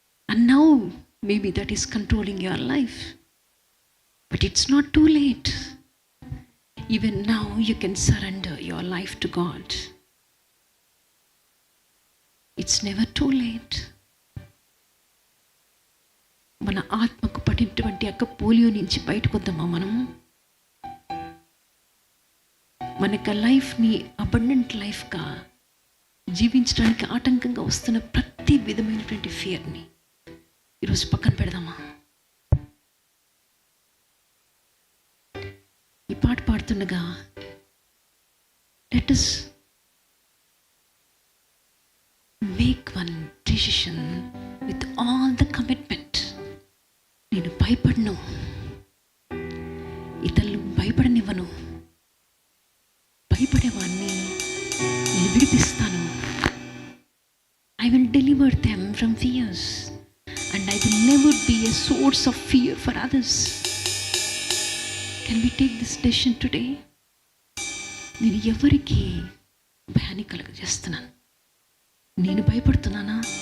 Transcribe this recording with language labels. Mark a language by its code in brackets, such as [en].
[en] And now maybe that is controlling your life, but it's not too late. Even now you can surrender your life to God. It's never too late. [te] మన ఆత్మకు పడినటువంటి యొక్క polio నుంచి బయటకు వద్దామా మనం? మన యొక్క లైఫ్ని అబండెంట్ లైఫ్గా జీవించడానికి ఆటంకంగా వస్తున్న ప్రతి విధమైనటువంటి ఫియర్ని ఈరోజు పక్కన పెడదామా? ఈ పాట పాడుతుండగా [en] Let us make one decision with all the commitment. [te] నేను భయపడను, ఇతరులు భయపడనివ్వను, భయపడేవాడిని నేను విడిపిస్తాను. [en] I will deliver them from fears and I will never be a source of fear for others. Can we take this decision today? [te] నేను ఎవరికి భయాన్ని కలుగజేస్తున్నాను? నేను భయపడుతున్నానా?